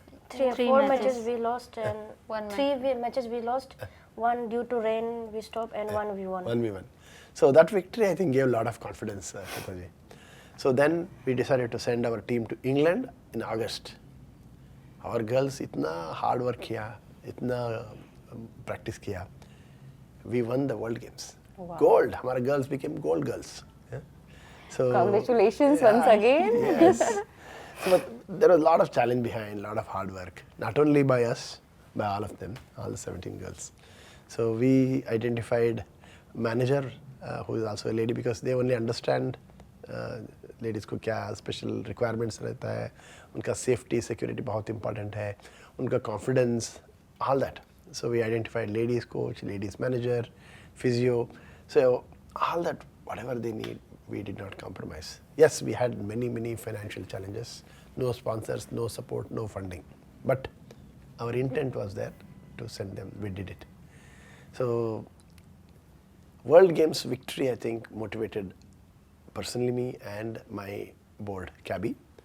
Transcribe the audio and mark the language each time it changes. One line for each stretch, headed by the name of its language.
English: 3 or 3 4 matches. matches we lost, and One 3 matches we lost. 1 due to rain we stopped, and 1 we won. 1v1. So that victory, I think, gave a lot of confidence, Shweta ji. So then we decided to send our team to England in August. Our girls
Hindi: इतना hard work किया, इतना practice किया,
English: we won the world games. Wow. Gold.
Hindi: हमारे
English: girls became gold girls. Yeah? So Congratulations once again. Yes. So, but there was a lot of challenge behind, a lot of hard work, not only by us, by all of them, all the 17 girls. So we identified manager who is also a lady, because they only understand
Hindi: ladies को क्या special requirements रहता है, उनका safety security बहुत important है,
English: उनका confidence, all that. So we identified ladies coach, ladies manager, physio, so all that, whatever they need, we did not compromise. Yes, we had many financial challenges, no sponsors, no support, no funding, but our intent was there to send them. We did it. So World Games victory, I think, motivated personally me and my board, CABI.